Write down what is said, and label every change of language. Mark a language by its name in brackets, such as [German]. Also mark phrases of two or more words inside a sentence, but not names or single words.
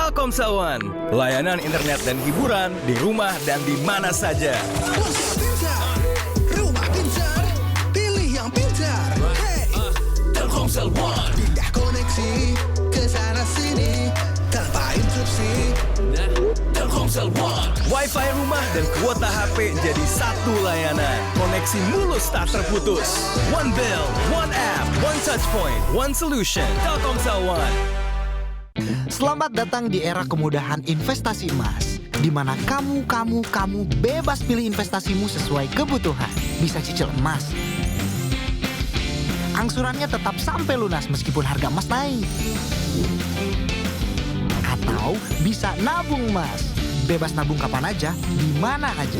[Indonesian] Telkomsel One, layanan internet dan hiburan di rumah dan di mana saja. Ponsel pintar, rumah pintar, pilih yang pintar. Hey, Telkomsel One. pindah koneksi ke sana sini tanpa interupsi. Telkomsel One. Wi-Fi rumah dan kuota HP jadi satu layanan. Koneksi mulus tak terputus. [English] One bill, one app, one touch point, one solution. [Indonesian] Telkomsel One. Selamat datang di era kemudahan investasi emas, di mana kamu bebas pilih investasimu sesuai kebutuhan. Bisa cicil emas, angsurannya tetap sampai lunas meskipun harga emas naik. Atau bisa nabung emas, bebas nabung kapan aja, di mana aja.